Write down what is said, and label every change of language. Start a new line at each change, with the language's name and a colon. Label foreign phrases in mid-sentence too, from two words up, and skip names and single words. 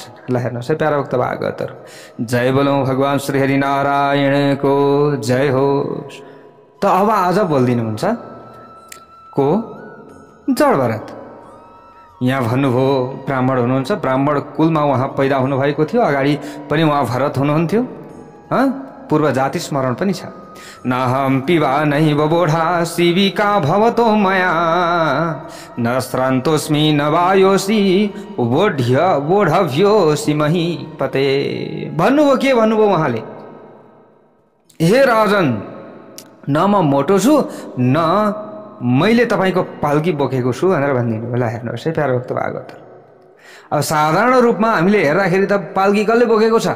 Nepali: ल हेर्नुहोस् है प्यारा भक्त भागवतहरू, जय बोलौँ भगवान् श्री हरिनारायणको जय होस्। त अब आज बोलिदिनुहुन्छ को? जड भरत। यहाँ भन्नुभयो ब्राह्मण हुनुहुन्छ, ब्राह्मण कुलमा उहाँ पैदा हुनुभएको थियो, अगाडि पनि उहाँ भरत हुनुहुन्थ्यो, पूर्व जाति स्मरण पनि छ।
Sanskrit: नाहं पिबा नैव बोढा शिविका भवतो मया, न श्रान्तोस्मि न वायोसि बोढव्योसि महीपते।
Nepali: भन्नुभयो के भन्नुभयो उहाँले? हे राजन, न म मोटो छु, न मैले तपाईँको पाल्की बोकेको छु भनेर भनिदिनु। ल हेर्नुहोस् है प्यारा भक्त भागवत, अब साधारण रूपमा हामीले हेर्दाखेरि त पाल्की कसले बोकेको छ?